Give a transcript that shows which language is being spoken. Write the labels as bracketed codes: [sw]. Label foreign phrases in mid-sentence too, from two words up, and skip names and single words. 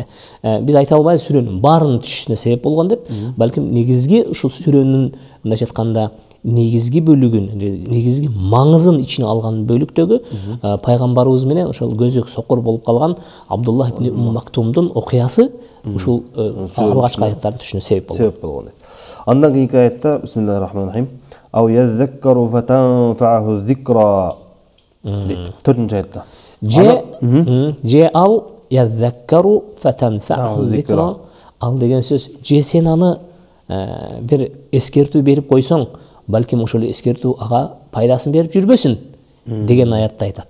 [ky] Биз айта албайбыз сүрөнүн баарынын түшүшүнө себеп болгон деп, балким негизги ушул сүрөнүн мындайча айтканда негизги бөлүгүн, негизги маңызын ичине алган бөлүктөгү пайгамбарыбыз менен ошол көзү сокур болуп калган Абдуллах ибн Умму Мактумдун окуясы ушул алгачкы аяттардын түшүнүнө себеп болгон. Андан кийинки аятта [ar] بسم الله الرحمن الرحيم. أو يذكر فتنفعه الذكرى. [ky] 4-нчы аятта. Же ал [ar] يذكر فتنفعه الذكرى. [ky] Ал деген сөз, же сен аны бир эскертүү берип койсоң, балким ошол эскертүү ага пайдасын берип жүрбөсүн деген аятта айтат.